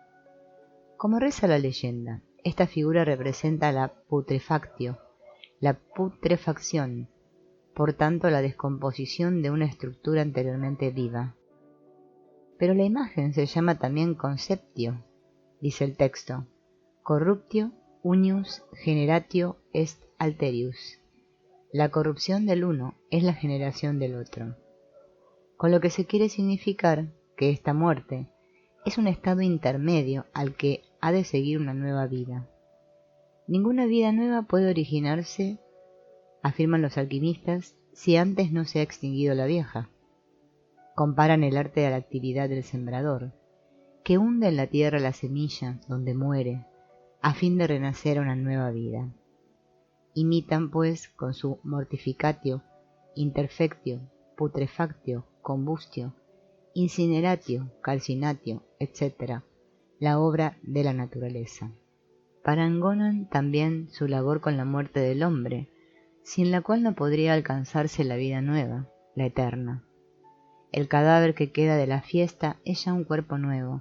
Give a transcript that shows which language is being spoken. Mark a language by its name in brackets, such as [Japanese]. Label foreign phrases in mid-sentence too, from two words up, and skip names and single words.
[Spanish] Como reza la leyenda, esta figura representa la putrefactio, la putrefacción, por tanto la descomposición de una estructura anteriormente viva. Pero la imagen se llama también conceptio, dice el texto, [Latin] corruptio unius generatio est alterius. [Spanish] La corrupción del uno es la generación del otro. Con lo que se quiere significar que esta muerte es un estado intermedio al que ha de seguir una nueva vida. Ninguna vida nueva puede originarse, afirman los alquimistas, si antes no se ha extinguido la vieja. Comparan el arte de la actividad del sembrador, que hunde en la tierra la semilla donde muere, a fin de renacer a una nueva vida. Imitan, pues, con su [Latin] mortificatio, interfectio, putrefactio, combustio, incineratio, calcinatio, [Spanish] etc., la obra de la naturaleza. Parangonan también su labor con la muerte del hombre, sin la cual no podría alcanzarse la vida nueva, la eterna. El cadáver que queda de la fiesta es ya un cuerpo nuevo.